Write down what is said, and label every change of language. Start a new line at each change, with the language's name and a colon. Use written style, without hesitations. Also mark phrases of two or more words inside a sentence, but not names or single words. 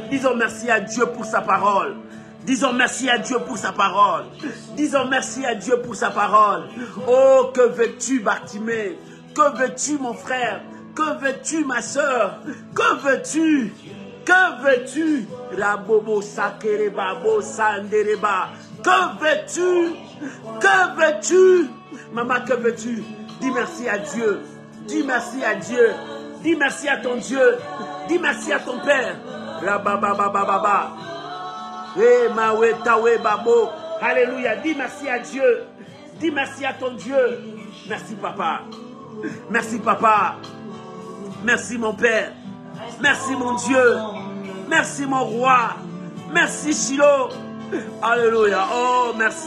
French: Disons merci à Dieu pour sa parole. Disons merci à Dieu pour sa parole. Disons merci à Dieu pour sa parole. Oh, que veux-tu, Bartimée? Que veux-tu, mon frère? Que veux-tu, ma soeur? Que veux-tu? Que veux-tu? Rabobo sakereba bo sandereba. Que veux-tu? Que veux-tu? Maman, que veux-tu? Dis merci à Dieu. Dis merci à Dieu. Dis merci à ton Dieu. Dis merci à ton Père. Rabababababa. Eh, mawe tawe babo. Alléluia. Dis merci à Dieu. Dis merci à ton Dieu. Merci, papa. Merci, papa. Merci, mon Père. Merci, mon Dieu. Merci, mon roi. Merci, Shiloh. Alléluia. Oh, merci.